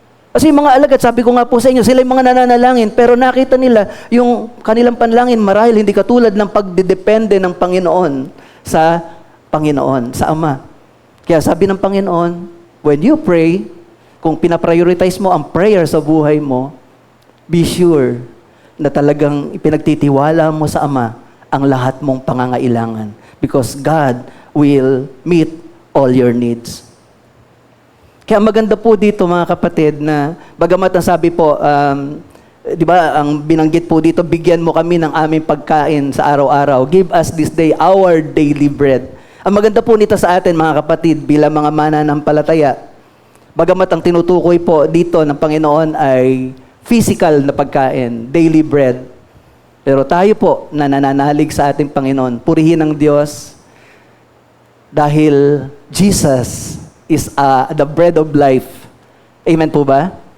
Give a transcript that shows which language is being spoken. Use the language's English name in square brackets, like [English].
[Filipino] Kasi yung mga alagad, sabi ko nga po sa inyo, sila yung mga nananalangin, pero nakita nila yung kanilang panalangin marahil hindi katulad ng pagdidepende ng Panginoon sa Panginoon, sa Ama. Kaya sabi ng Panginoon, [English] when you pray, [Filipino] kung pinaprioritize mo ang prayer sa buhay mo, [English] be sure [Filipino] na talagang ipinagtitiwala mo sa Ama ang lahat mong pangangailangan. [English] Because God will meet all your needs. [Filipino] Kaya maganda po dito mga kapatid na bagamat ang sabi po, di ba, ang binanggit po dito, bigyan mo kami ng aming pagkain sa araw-araw. [English] Give us this day our daily bread. [Filipino] Ang maganda po nito sa atin mga kapatid bilang mga mananampalataya, bagamat ang tinutukoy po dito ng Panginoon ay physical na pagkain, daily bread. Pero tayo po na nananalig sa ating Panginoon, purihin ang Diyos dahil [English] Jesus is the bread of life. [Filipino] Amen po ba?